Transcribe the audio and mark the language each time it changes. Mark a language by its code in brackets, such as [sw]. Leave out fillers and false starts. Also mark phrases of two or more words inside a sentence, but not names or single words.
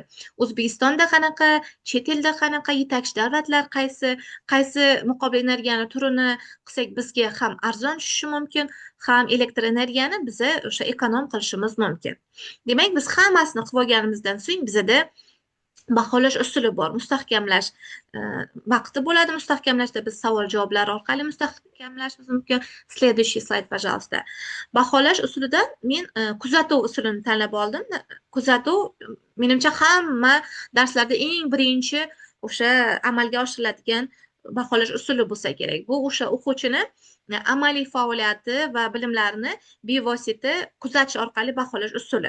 [uz] O'zbekistonda qanaqa, chet elda qanaqa, yetakchi davlatlar qaysi muqobil energiyani turini qilsak bizga ham arzon tushishi mumkin, ham elektr energiyani biza o'sha ekonom qilishimiz mumkin. Demak, biz hammasini qilib olganimizdan so'ng bizada baholash usuli bor, mustahkamlash vaqti bo'ladi. Mustahkamlashda biz savol-javoblar orqali mustahkamlashimiz mumkin. [ru] Следующий slayd, пожалуйста. [uz] Baholash usulida men kuzatuv usulini tanlab oldim. Kuzatuv menimcha hamma darslarda eng birinchi o'sha amalga oshiriladigan baholash usuli bo'lsa kerak. Bu o'sha o'quvchini amaliy faoliyati va bilimlarini bevosita kuzatish orqali baholash usuli.